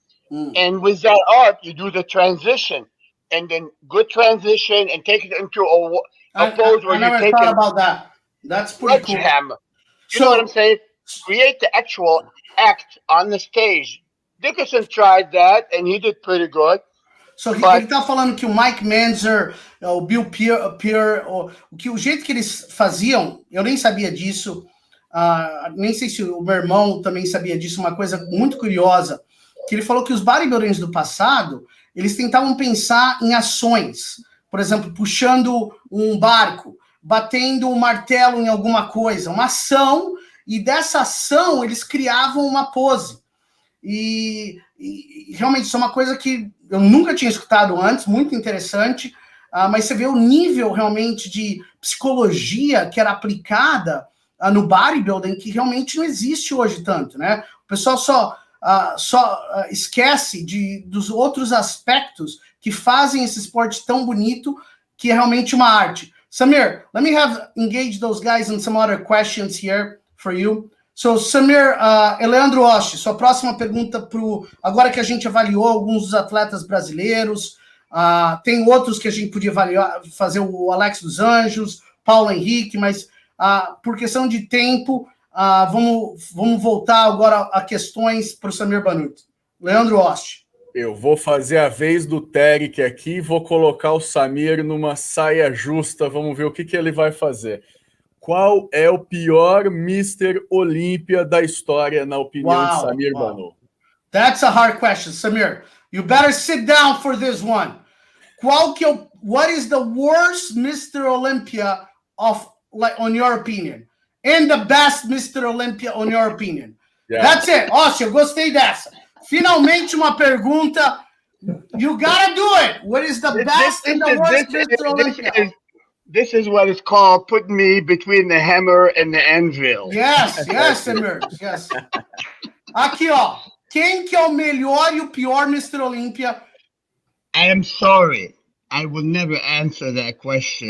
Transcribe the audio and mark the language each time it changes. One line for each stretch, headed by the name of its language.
English: And with that art, you do the transition. And then good transition and take it into a pose where you take thought about that. That's pretty cool. Hammer. You know what I'm saying? Create the actual act on the stage. Dickerson tried that, and he did pretty good.
Portuguese: So, ele tá falando que o Mike Menzer, o Bill Pearl, o jeito que eles faziam, eu nem sabia disso, nem sei se o meu irmão também sabia disso, uma coisa muito curiosa, que ele falou que os bodybuilders do passado, eles tentavam pensar em ações, por exemplo, puxando um barco, batendo um martelo em alguma coisa, uma ação, e dessa ação eles criavam uma pose. E realmente isso é uma coisa que eu nunca tinha escutado antes, muito interessante, mas você vê o nível realmente de psicologia que era aplicada no bodybuilding, que realmente não existe hoje tanto, né? O pessoal só esquece dos outros aspectos que fazem esse esporte tão bonito, que é realmente uma arte.
English: Samir, let me engage those guys in some other questions here for you.
Portuguese: So, Samir, Leandro Osh, sua próxima pergunta agora que a gente avaliou alguns dos atletas brasileiros, tem outros que a gente podia fazer, o Alex dos Anjos, Paulo Henrique, mas por questão de tempo, vamos voltar agora a questões para o Samir Bannout. Leandro Osh. Eu vou fazer a vez do Terek aqui, vou colocar o Samir numa saia justa, vamos ver o que ele vai fazer. Qual é o pior Mr. Olímpia da história, na opinião de Samir Bannout?
English: That's a hard question, Samir. You better sit down for this one. What is the worst Mr. Olympia on your opinion? And the best Mr. Olympia on your opinion? Yeah. That's it.
Portuguese: Nossa, eu gostei dessa. Finalmente uma pergunta.
English: You gotta do it. What is the best and the worst Mr. Olympia? This is what is called putting me between the hammer and the anvil. Yes, Samir. Yes.
Portuguese: Aqui, ó. Quem que é o melhor e o pior Mr. Olympia?
English: I am sorry. I will never answer that question.